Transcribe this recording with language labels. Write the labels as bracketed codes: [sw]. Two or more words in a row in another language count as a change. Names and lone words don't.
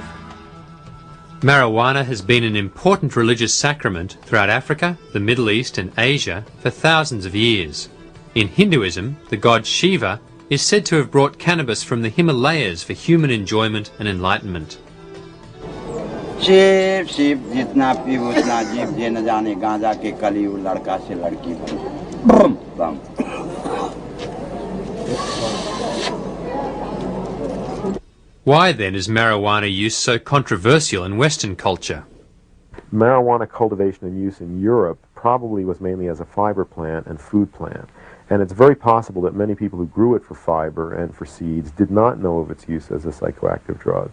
[en] Marijuana has been an important religious sacrament throughout Africa, the Middle East and Asia for thousands of years. In Hinduism, the god Shiva is said to have brought cannabis from the Himalayas for human enjoyment and enlightenment. [hi] शिव शिव जितना पीव उतना जीव ये न जाने गांजा के कलियुग लड़का से लड़की बम बम [en] Why then is marijuana use so controversial in Western culture? Marijuana cultivation and use in Europe probably was mainly as a fiber plant and food plant. And it's very possible that many people who grew it for fiber and for seeds did not know of its use as a psychoactive drug.